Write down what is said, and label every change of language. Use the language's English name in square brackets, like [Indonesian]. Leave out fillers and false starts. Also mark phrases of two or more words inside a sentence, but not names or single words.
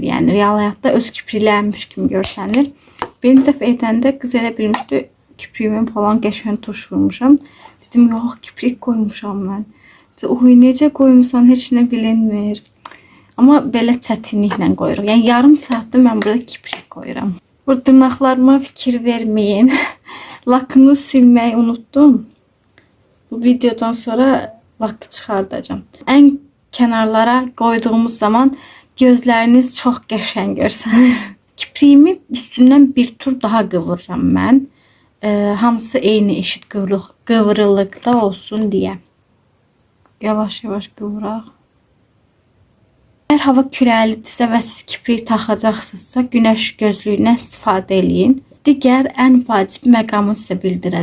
[Azerbaijani] Yəni real həyatda öz kipriklərmiş kimi görsənir. Birinci dəfə edəndə qız elə bilmişdi kipriyimin falan qəşəng tuş vurmuşam. Dedim yox, kiprik qoymuşam mən. Oy, necə qoymuşsan, heç nə bilinmir. Amma belə çətinliklə qoyuruq. Yəni yarım saatdır mən burada kiprik qoyuram. Bu dırnaqlarıma fikir vermeyin. [Turkish] Lakını silmeyi unuttum. [Azerbaijani] Bu videodan sonra lakı çıxardacağım. [Turkish] En kenarlara koyduğumuz zaman gözleriniz çok [Azerbaijani] qəşəng görsənir. Kipriyimi üstündən bir tur daha qıvırıram mən. Hamısı eyni eşit qıvrılıqda olsun diye. Yavaş yavaş qıvıraq. Eğer hava küləklidirsə və siz kiprik taxacaqsınızsa, günəş gözlüyündən istifadə eləyin. Digər ən vacib məqamı sizə bildirəcəm.